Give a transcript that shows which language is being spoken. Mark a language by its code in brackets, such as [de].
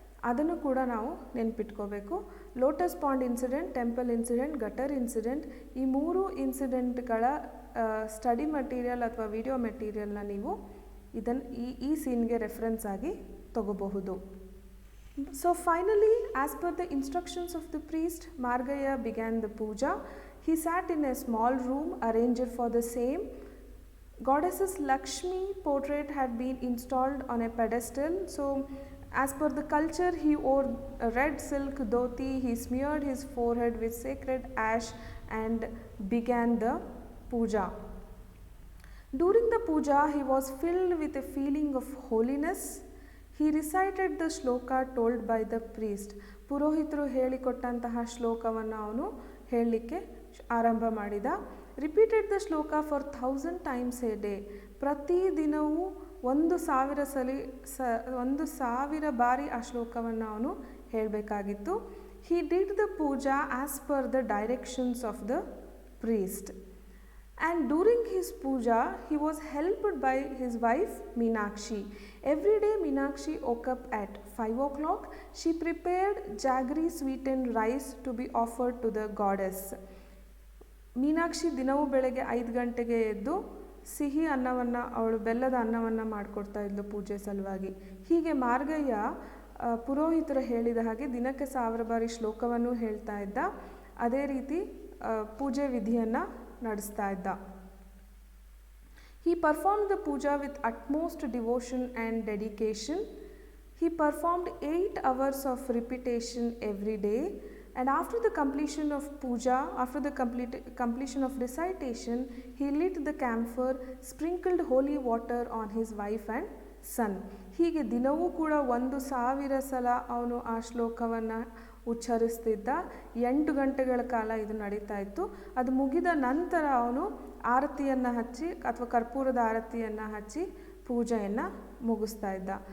[kn] ಅದನ್ನು ಕೂಡ ನಾವು ನೆನ್ಪಿಟ್ಕೋಬೇಕು. Lotus pond incident, temple incident, gutter incident, ಈ ಮೂರು ಇನ್ಸಿಡೆಂಟ್ಗಳ ಸ್ಟಡಿ ಮಟೀರಿಯಲ್ ಅಥವಾ ವಿಡಿಯೋ ಮೆಟೀರಿಯಲ್ನ ನೀವು ಈ ಸೀನ್ಗೆ ರೆಫರೆನ್ಸ್ ಆಗಿ ತಗೋಬಹುದು. [en] So finally, as per the instructions of the priest, Margaya began the puja. He sat in a small room arranged for the same. Goddess Lakshmi portrait had been installed on a pedestal. So as per the culture, he wore a red silk dhoti, he smeared his forehead with sacred ash and began the puja. During the puja, he was filled with a feeling of holiness. He recited the shloka told by the priest. [kn] ಪುರೋಹಿತರು ಹೇಳಿಕೊಟ್ಟಂತಹ ಶ್ಲೋಕವನ್ನು ಅವನು ಹೇಳಲಿಕ್ಕೆ ಆರಂಭ ಮಾಡಿದ. [en] Repeated the shloka for 1000 times a day. [kn] ಪ್ರತಿದಿನವೂ 1000 ಬಾರಿ ಆ ಶ್ಲೋಕವನ್ನು ಅವನು ಹೇಳಬೇಕಾಗಿತ್ತು. [en] He did the puja as per the directions of the priest. And during his puja, he was helped by his wife Meenakshi. Every day Meenakshi woke up at 5 o'clock. She prepared jaggery sweetened rice to be offered to the goddess. [kn] Meenakshi ದಿನವೂ ಬೆಳಗ್ಗೆ 5 ಗಂಟೆಗೆ ಎದ್ದು ಸಿಹಿ ಅನ್ನವನ್ನು, ಅವಳು ಬೆಲ್ಲದ ಅನ್ನವನ್ನು ಮಾಡಿಕೊಡ್ತಾ ಇದ್ಲು ಪೂಜೆ ಸಲುವಾಗಿ. ಹೀಗೆ ಮಾರ್ಗಯ್ಯ ಪುರೋಹಿತರು ಹೇಳಿದ ಹಾಗೆ ದಿನಕ್ಕೆ 1000 ಬಾರಿ ಶ್ಲೋಕವನ್ನು ಹೇಳ್ತಾ ಇದ್ದ. ಅದೇ ರೀತಿ ಪೂಜೆ ವಿಧಿಯನ್ನು ನಡೆಸ್ತಾ ಇದ್ದ. [en] He performed the puja with utmost devotion and dedication. He performed 8 hours of repetition every day. And after the completion of puja, after the completion of recitation, he lit the camphor, sprinkled holy water on his wife and son. [kn] ಹೀಗೆ ದಿನವೂ ಕೂಡ 1,000 ಸಲ ಅವನು ಆ ಶ್ಲೋಕವನ್ನು ಉಚ್ಚರಿಸ್ತಿದ್ದ. 8 ಗಂಟೆಗಳ ಕಾಲ ಇದು ನಡೀತಾ ಇತ್ತು. ಅದು ಮುಗಿದ ನಂತರ ಅವನು ಆರತಿಯನ್ನು ಹಚ್ಚಿ ಅಥವಾ ಕರ್ಪೂರದ ಆರತಿಯನ್ನು ಹಚ್ಚಿ ಪೂಜೆಯನ್ನು ಮುಗಿಸ್ತಾ ಇದ್ದ.